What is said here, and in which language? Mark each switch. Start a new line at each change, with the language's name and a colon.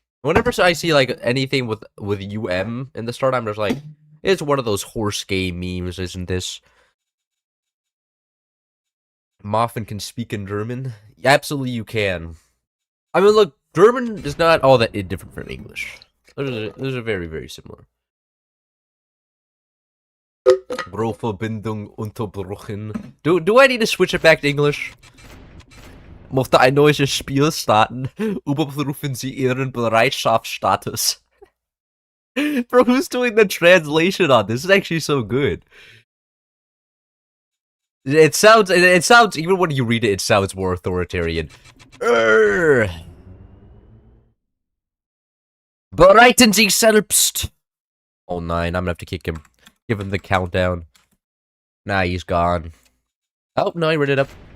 English: Whenever I see like anything with UM in the start, I'm just like, it's one of those horse game memes, isn't this? Moffin can speak in German? Absolutely you can. I mean, look, German is not all that different from English. Those are very, very similar.
German: Rohverbindung unterbrochen.
English: Do I need to switch it back to English?
German: Möchte ein neues Spiel starten? Überprüfen Sie Ihren Bereitschaftsstatus.
English: Bro, who's doing the translation on this? This is actually so good. It sounds, even when you read it, it sounds more authoritarian.
German: Bereiten Sie selbst!
English: Oh, 9, I'm gonna have to kick him. Give him the countdown. Nah, he's gone. Oh, no, I read it up.